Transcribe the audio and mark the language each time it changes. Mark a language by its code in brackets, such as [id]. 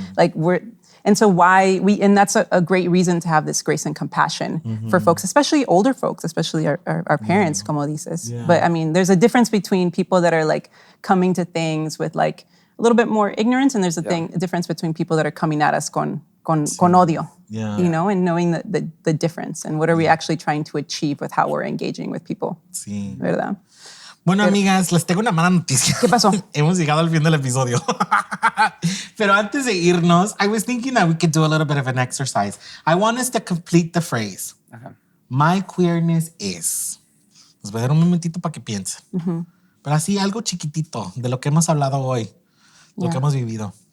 [en] Like, and so and that's a great reason to have this grace and compassion for folks, especially older folks, especially our parents, [es] como dices. [en] Yeah. But I mean, there's a difference between people that are like coming to things with like a little bit more ignorance, and there's a difference between people that are coming at us [es] con odio, [en] Yeah. you know, and knowing the difference and what are we actually trying to achieve with how we're engaging with people, [es] Sí. ¿verdad? Bueno, amigas, les tengo una mala noticia. ¿Qué pasó? Hemos llegado al fin del episodio. Pero antes de irnos, [en] I was thinking that we could do a little bit of an exercise. I want us to complete the phrase. Okay. My queerness is. [es] Les voy a dar un momentito para que piensen. Pero así algo chiquitito de lo que hemos hablado hoy, lo que hemos vivido.